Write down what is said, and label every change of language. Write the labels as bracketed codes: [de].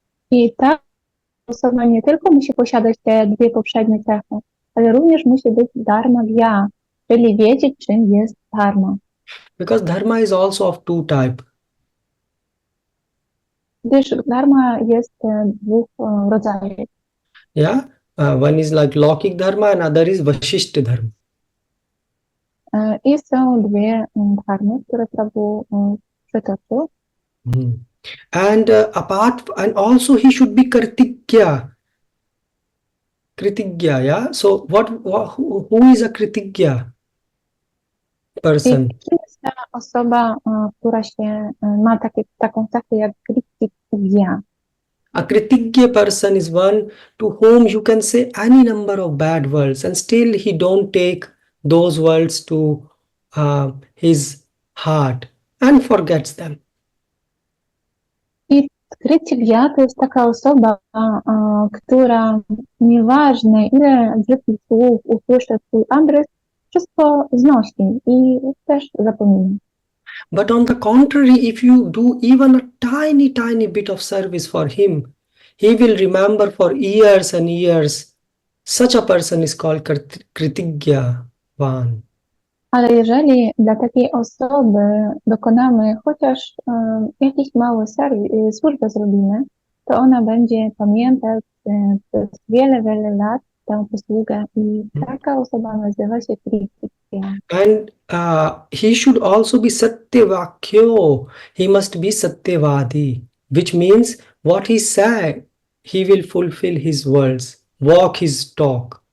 [pl] I ta osoba nie tylko musi posiadać te dwie poprzednie cechy, ale również musi być dharmagya, czyli wiedzieć, czym jest dharma. [en] Because dharma is also of two types. [pl] Gdyż dharma jest dwóch rodzajów. [en] Yeah, one is like Lokik dharma and other is Vashishta dharma. [pl] I są dwie dharmy, które Prabhu przytoczył. [en] And and also he should be Kritigya. Kritigya, yeah. So who is a Kritigya person? [pl] I kim jest ta osoba, która ma taką cechę jak kritigya? [en] A Kritigya person is one to whom you can say any number of bad words and still he don't take those words to his heart and forgets them. [pl] I kritigya to jest taka osoba, która nieważne ile brzydkich słów usłyszy swój adres, wszystko znosi i też zapomina. [en] But on the contrary, if you do even a tiny bit of service for him, he will remember for years and years. Such a person is called Kritigyavan. [pl] Ale jeżeli dla takiej osoby dokonamy chociaż jakiś mały służbę zrobimy, to ona będzie pamiętać przez wiele lat tę posługę i taka osoba nazywa się Kritigya. [en] And he should also be Satyavakyo. He must be Satyavadi, which means what he said, he will fulfill his words, walk his talk.